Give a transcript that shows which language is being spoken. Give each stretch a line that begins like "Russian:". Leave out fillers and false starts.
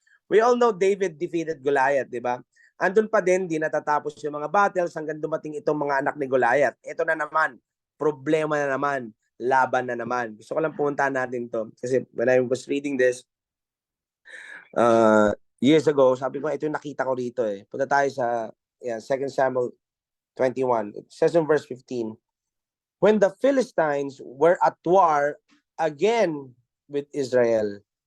English: We all know David defeated Goliath,
Filipino: di ba? Andun pa din, di natatapos yung mga battles hanggang dumating itong mga anak ni Goliath. Ito na naman, problema na naman, laban na naman. Gusto ko lang puntahan natin to. Kasi
English: when I was reading this, years ago,
Filipino: sabi ko, ito yung nakita ko rito eh. Punta tayo sa 2 Samuel 21.
English: It says in verse 15, when the Philistines were at war again with Israel.